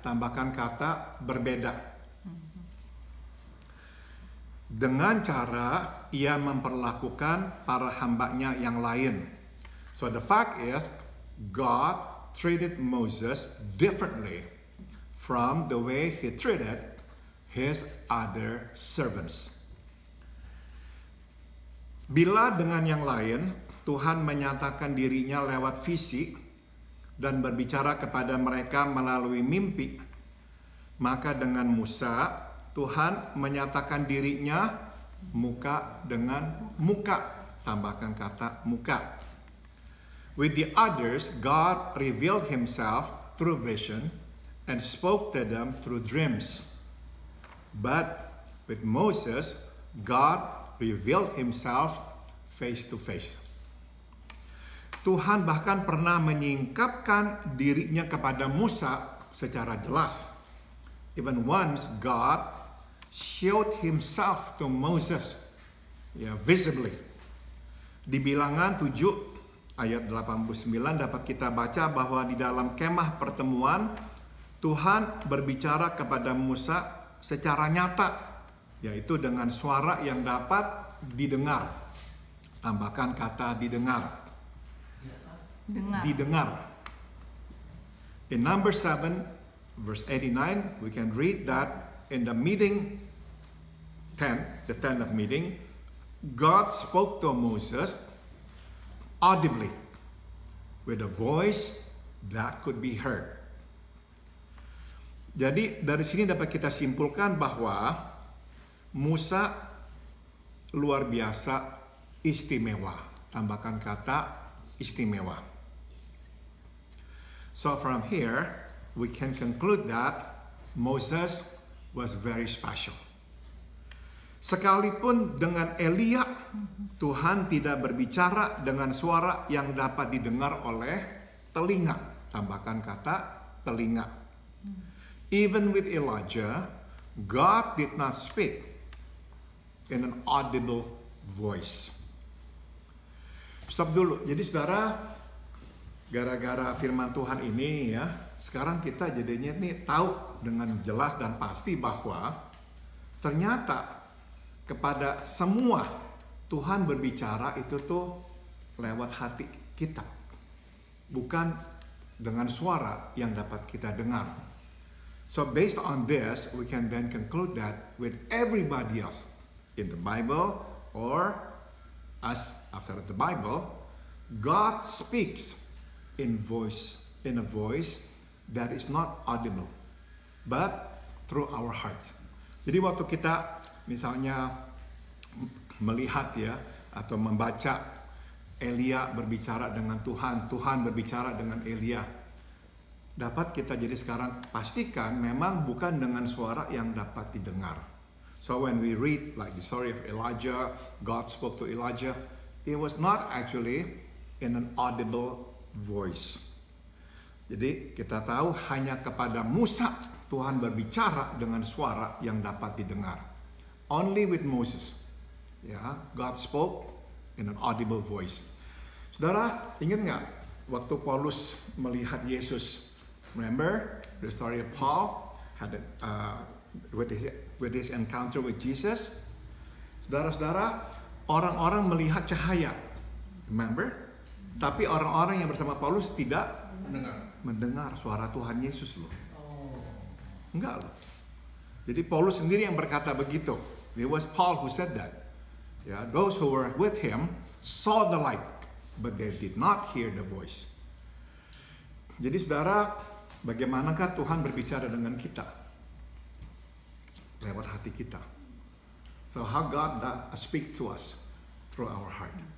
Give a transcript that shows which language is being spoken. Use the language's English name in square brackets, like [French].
[Indonesian] Tambahkan kata berbeda. Dengan cara ia memperlakukan para hambanya yang lain. [English] So the fact is, God treated Moses differently from the way He treated His other servants. [Indonesian] Bila dengan yang lain, Tuhan menyatakan dirinya lewat visi dan berbicara kepada mereka melalui mimpi, maka dengan Musa, Tuhan menyatakan dirinya muka dengan muka. Tambahkan kata muka. [English] With the others, God revealed Himself through vision and spoke to them through dreams. But with Moses, God revealed Himself face to face. [Indonesian] Tuhan bahkan pernah menyingkapkan dirinya kepada Musa secara jelas. [English] Even once God showed Himself to Moses ya, visibly. [Indonesian] Di Bilangan 7 ayat 89 dapat kita baca bahwa di dalam kemah pertemuan Tuhan berbicara kepada Musa secara nyata, yaitu dengan suara yang dapat didengar. Tambahkan kata didengar. Dengar. Didengar. [English] In number 7 verse 89 we can read that in the meeting the tent of meeting, God spoke to Moses audibly with a voice that could be heard. [Indonesian] Jadi dari sini dapat kita simpulkan bahwa Musa luar biasa istimewa. Tambahkan kata istimewa. [English] So from here we can conclude that Moses was very special. [Indonesian] Sekalipun dengan Elia, Tuhan tidak berbicara dengan suara yang dapat didengar oleh telinga. Tambahkan kata telinga. [English] Even with Elijah, God did not speak in an audible voice. [Indonesian] Stop dulu. Jadi saudara, gara-gara firman Tuhan ini ya, sekarang kita jadinya nih tahu dengan jelas dan pasti bahwa ternyata kepada semua Tuhan berbicara itu tuh lewat hati kita, bukan dengan suara yang dapat kita dengar. [English] So based on this, we can then conclude that with everybody else in the Bible or us outside of the Bible, God speaks in a voice that is not audible, but through our hearts. [Indonesian] Jadi waktu kita misalnya melihat ya atau membaca Elia berbicara dengan Tuhan, Tuhan berbicara dengan Elia, dapat kita jadi sekarang pastikan memang bukan dengan suara yang dapat didengar. [English] So when we read like the story of Elijah, God spoke to Elijah, it was not actually in an audible voice. [Indonesian] Jadi kita tahu hanya kepada Musa Tuhan berbicara dengan suara yang dapat didengar. [English] Only with Moses, ya, God spoke in an audible voice. [Indonesian] Saudara, ingat nggak waktu Paulus melihat Yesus? [English] Remember the story of Paul had with his encounter with Jesus. [Indonesian] Saudara-saudara, orang-orang melihat cahaya, remember? Tapi orang-orang yang bersama Paulus tidak mendengar suara Tuhan Yesus loh. Enggak loh. Jadi Paulus sendiri yang berkata begitu. [English] It was Paul who said that. Yeah, those who were with him saw the light, but they did not hear the voice. [Indonesian] Jadi saudara, bagaimanakah Tuhan berbicara dengan kita? Lewat hati kita. [English] So how God speak to us through our heart.